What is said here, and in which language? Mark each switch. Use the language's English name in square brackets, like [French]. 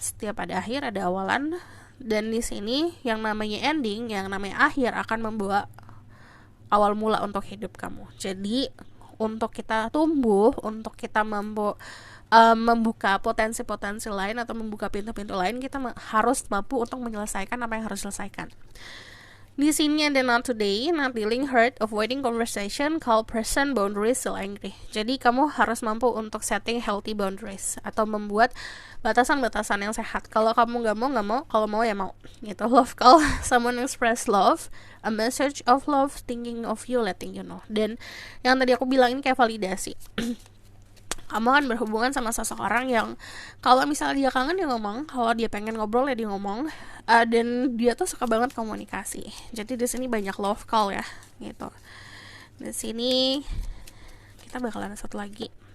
[Indonesian] Setiap ada akhir ada awalan. Dan di sini yang namanya ending, yang namanya akhir akan membawa awal mula untuk hidup kamu. Jadi untuk kita tumbuh, untuk kita membuka potensi-potensi lain atau membuka pintu-pintu lain, kita harus mampu untuk menyelesaikan apa yang harus diselesaikan. Di sini ada [English] not today, not dealing, hurt, avoiding conversation, call person, boundaries, still angry. [Indonesian] Jadi kamu harus mampu untuk [English] setting healthy boundaries [Indonesian] atau membuat batasan-batasan yang sehat. Kalau kamu nggak mau, kalau mau ya mau. Gitu. [English] Love call, someone express love, a message of love, thinking of you, letting you know. [Indonesian] Dan yang tadi aku bilang ini kayak validasi. Kamu akan berhubungan sama seseorang yang kalau misalnya dia kangen dia ngomong, kalau dia pengen ngobrol ya dia ngomong, dan dia tuh suka banget komunikasi. Jadi di sini banyak love call ya, gitu. Di sini kita bakalan satu lagi.